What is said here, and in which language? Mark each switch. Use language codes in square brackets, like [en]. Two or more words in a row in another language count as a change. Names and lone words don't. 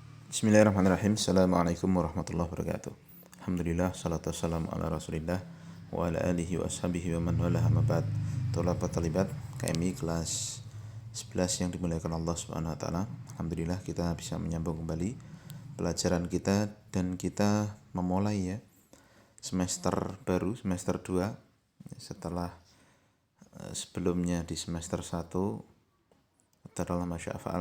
[ar] بسم الله الرحمن الرحيم. السلام عليكم ورحمة الله وبركاته. الحمد لله، الصلاة والسلام على رسول الله وعلى آله وأصحابه ومن والاه أما بعد. طلبة طالبات [id] KMI kelas 11 yang dimuliakan Allah [ar] سبحانه وتعالى. [id] Alhamdulillah kita bisa menyambung kembali pelajaran kita dan kita memulai semester baru, semester 2 setelah sebelumnya di semester 1 adalah masya'afa'al